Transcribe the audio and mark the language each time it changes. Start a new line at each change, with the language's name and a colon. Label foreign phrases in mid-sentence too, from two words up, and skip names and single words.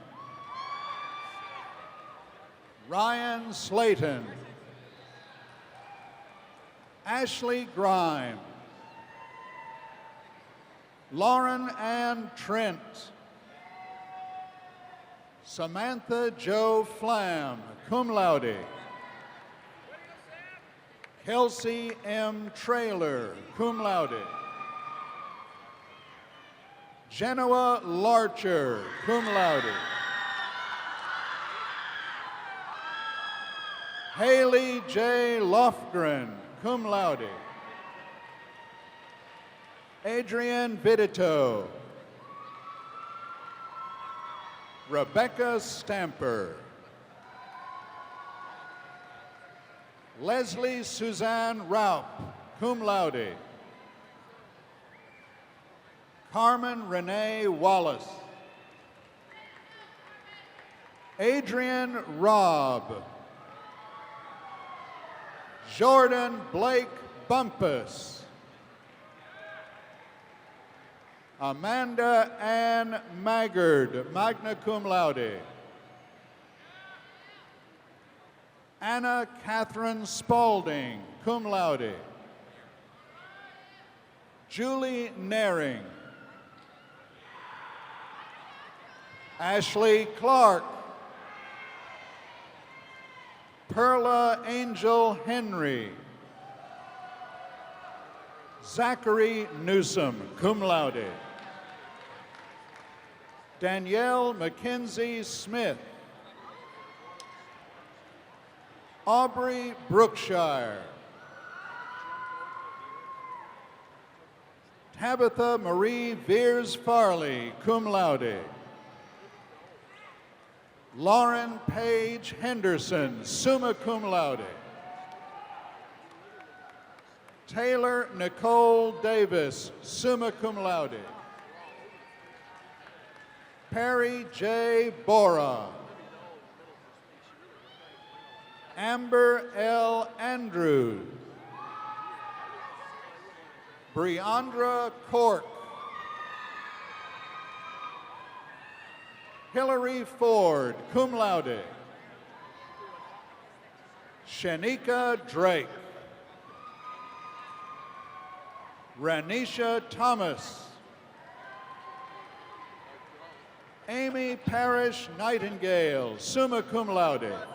English: Ryan Slayton. Ashley Grime. Lauren Ann Trent. Samantha Jo Flam,
Latin: cum laude.
English: Kelsey M. Trailer,
Latin: cum laude.
English: Genoa Larcher,
Latin: cum laude.
English: Haley J. Lofgren,
Latin: cum laude.
English: Adrienne Vidito. Rebecca Stamper. Leslie Suzanne Raup,
Latin: cum laude.
English: Carmen Renee Wallace. Adrian Robb. Jordan Blake Bumpus. Amanda Ann Maggard,
Latin: magna cum laude.
English: Anna Catherine Spalding,
Latin: cum laude.
English: Julie Naring. Ashley Clark. Perla Angel Henry. Zachary Newsom,
Latin: cum laude.
English: Danielle Mackenzie Smith. Aubrey Brookshire. Tabitha Marie Veers Farley,
Latin: cum laude.
English: Lauren Page Henderson,
Latin: summa cum laude.
English: Taylor Nicole Davis,
Latin: summa cum laude.
English: Perry J. Bora. Amber L. Andrews. Briandra Cork. Hillary Ford,
Latin: cum laude.
English: Shanika Drake. Ranisha Thomas. Amy Parrish Nightingale,
Latin: summa cum laude.